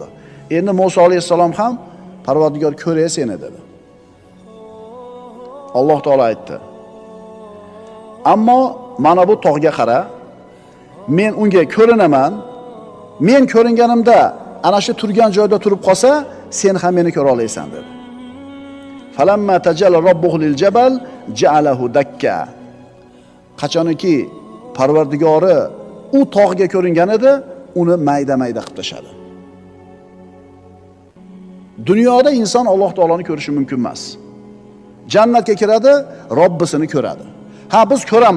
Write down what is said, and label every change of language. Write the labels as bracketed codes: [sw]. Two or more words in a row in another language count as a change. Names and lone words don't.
[uz] Endi Musa alayhisalom ham Parvardigor ko'ray seni dedi. Alloh taolo aytdi. Ammo mana bu tog'ga qara, men unga ko'rinaman. Men ko'ringanimda ana shu turgan joyda turib qolsa, sen ham meni ko'ra olaysan dedi. [ar] فلما تجلى ربه للجبل جعله دكا. [uz] Qachonki Parvardigori u tog'ga ko'ringan edi, uni mayda-mayda qilib tashadi. Dunyoda inson Alloh taoloni ko'rishi mumkin emas. Jannatga kiradi, Robbisini ko'radi. Ha, biz ko'ramiz.